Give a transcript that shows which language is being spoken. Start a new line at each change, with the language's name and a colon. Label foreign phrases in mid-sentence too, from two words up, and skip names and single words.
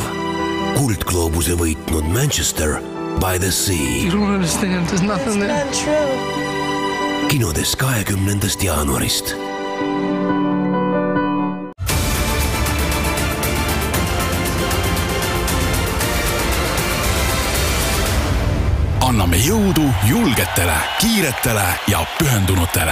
Estonian: Kuldgloobuse võitnud Manchester by the Sea.
English: You don't understand, there's nothing there. It's not true.
Estonian: Kinodes 20. jaanuarist. Anname jõudu julgetele, kiiretele ja pühendunutele.